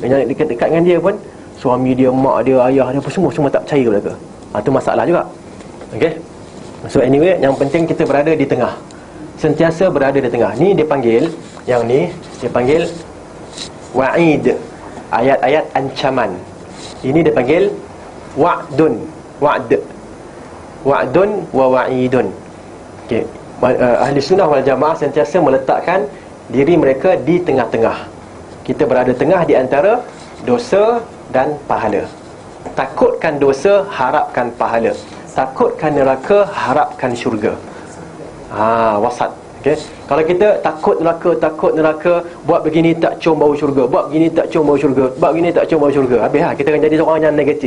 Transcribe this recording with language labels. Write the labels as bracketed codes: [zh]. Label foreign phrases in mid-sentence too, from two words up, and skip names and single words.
[ms] Yang dekat dengan dia pun, suami dia, mak dia, ayah dia pun semua tak percaya mereka. Itu masalah juga. Okay. [en] So anyway, [ms] yang penting kita berada di tengah. Sentiasa berada di tengah. Ni dia panggil, yang ni dia panggil wa'id. Ayat-ayat ancaman. Ini dia panggil wa'dun. [ar] وعد ووعيد. Okay. [ms] Ahli sunnah wal jamaah sentiasa meletakkan diri mereka di tengah-tengah. Kita berada tengah di antara dosa dan pahala. Takutkan dosa, harapkan pahala. Takutkan neraka, harapkan syurga. Wasat. Okay. Kalau kita takut neraka, buat begini tak cium bau syurga, buat begini tak cium bau syurga, buat begini tak cium bau syurga, habis kita akan jadi seorang yang negatif.